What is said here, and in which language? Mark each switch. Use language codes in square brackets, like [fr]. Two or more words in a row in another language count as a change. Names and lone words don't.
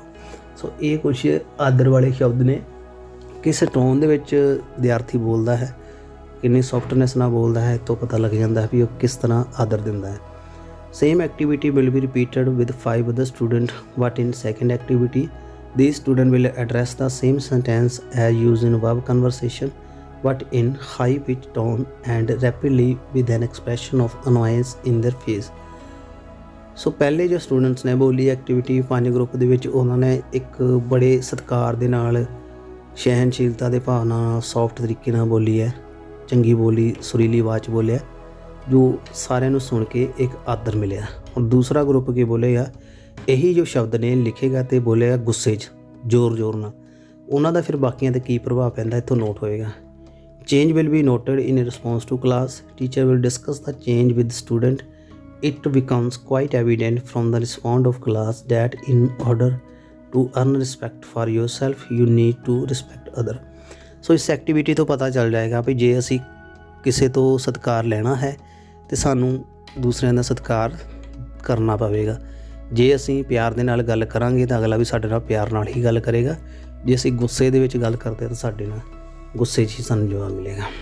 [pa] ਸੋ ਯੇ ਕੁਛ ਆਦਰ ਵਾਲੇ ਸ਼ਬਦ ਨੇ। ਕਿਸ ਟੋਨ ਦੇ ਵਿਚ ਵਿਦਿਆਰਥੀ ਬੋਲਤਾ ਹੈ, ਕਿਤਨੀ ਸੌਫਟਨੈੱਸ ਨਾਲ ਬੋਲਤਾ ਹੈ, ਤੋ ਪਤਾ ਲਗ ਜਾਤਾ ਹੈ ਭੀ ਵੋ ਕਿਸ ਤਰਹ ਆਦਰ ਦਿੰਦਾ ਹੈ। [en] same activity will be repeated with 5 other student but in second activity these student will address the same sentence as used in above conversation but in high pitched tone and rapidly with an expression of annoyance in their face। [pa] ਸੋ ਪਹਿਲੇ ਜੋ ਸਟੂਡੈਂਟਸ ਨੇ ਬੋਲੀ ਐਕਟੀਵਿਟੀ 5 ਗਰੁੱਪ ਦੇ ਵਿੱਚ ਉਹਨਾਂ ਨੇ ਇੱਕ ਬੜੇ ਸਤਿਕਾਰ ਦੇ ਨਾਲ ਸਹਿਣਸ਼ੀਲਤਾ ਦੇ ਭਾਵ ਨਾਲ ਸੌਫਟ ਤਰੀਕੇ ਨਾਲ ਬੋਲੀ ਹੈ, ਚੰਗੀ ਬੋਲੀ ਸੁਰੀਲੀ ਆਵਾਜ਼ 'ਚ ਬੋਲਿਆ ਜੋ ਸਾਰਿਆਂ ਨੂੰ ਸੁਣ ਕੇ ਇੱਕ ਆਦਰ ਮਿਲਿਆ। ਹੁਣ ਦੂਸਰਾ ਗਰੁੱਪ ਕੀ ਬੋਲੇਗਾ, ਇਹੀ ਜੋ ਸ਼ਬਦ ਨੇ ਲਿਖੇਗਾ ਤੇ ਬੋਲੇਗਾ ਗੁੱਸੇ 'ਚ ਜ਼ੋਰ ਨਾਲ। ਉਹਨਾਂ ਦਾ ਫਿਰ ਬਾਕੀਆਂ 'ਤੇ ਕੀ ਪ੍ਰਭਾਵ ਪੈਂਦਾ ਇੱਥੋਂ ਨੋਟ ਹੋਏਗਾ। [en] change will be noted in response to class, teacher will discuss the change with student. It becomes quite evident from the response of class that in order to earn respect for yourself you need to respect other। [pa] ਸੋ ਇਸ ਐਕਟੀਵਿਟੀ ਤੋਂ ਪਤਾ ਚੱਲ ਜਾਏਗਾ ਵੀ ਜੇ ਅਸੀਂ ਕਿਸੇ ਤੋਂ ਸਤਿਕਾਰ ਲੈਣਾ ਹੈ ਤੇ ਸਾਨੂੰ ਦੂਸਰਿਆਂ ਦਾ ਸਤਿਕਾਰ ਕਰਨਾ ਪਵੇਗਾ। ਜੇ ਅਸੀਂ ਪਿਆਰ ਦੇ ਨਾਲ ਗੱਲ ਕਰਾਂਗੇ ਤਾਂ ਅਗਲਾ ਵੀ ਸਾਡੇ ਨਾਲ ਪਿਆਰ ਨਾਲ ਹੀ ਗੱਲ ਕਰੇਗਾ। ਜੇ ਅਸੀਂ ਗੁੱਸੇ ਦੇ ਵਿੱਚ ਗੱਲ ਕਰਦੇ ਤਾਂ ਸਾਡੇ ਨਾਲ ਗੁੱਸੇ 'ਚ ਹੀ ਸਾਨੂੰ ਜਵਾਬ ਮਿਲੇਗਾ।